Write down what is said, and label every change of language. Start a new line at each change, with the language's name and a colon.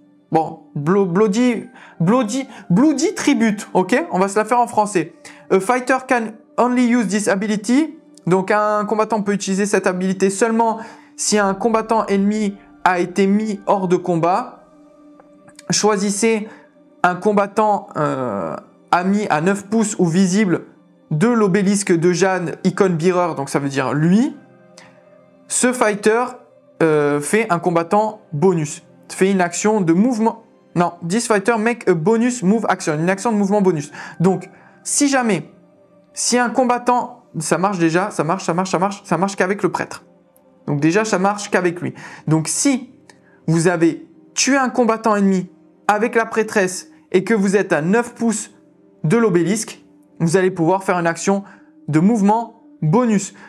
French: Bon, Bloody Tribute, ok? On va se la faire en français.
English: A fighter can only use this ability.
French: Donc, un combattant peut utiliser cette habilité seulement si un combattant ennemi a été mis hors de combat. Choisissez un combattant ami à 9 pouces ou visible de l'obélisque de Jade, icône bearer, donc ça veut dire lui. Ce fighter fait un combattant bonus. Fait une action de mouvement.
English: Non, this fighter make a bonus move action.
French: Une action de mouvement bonus. Donc, si un combattant, ça marche déjà, ça marche qu'avec le prêtre. Donc déjà, ça marche qu'avec lui. Donc si vous avez tué un combattant ennemi avec la prêtresse et que vous êtes à 9 pouces de l'obélisque, vous allez pouvoir faire une action de mouvement bonus.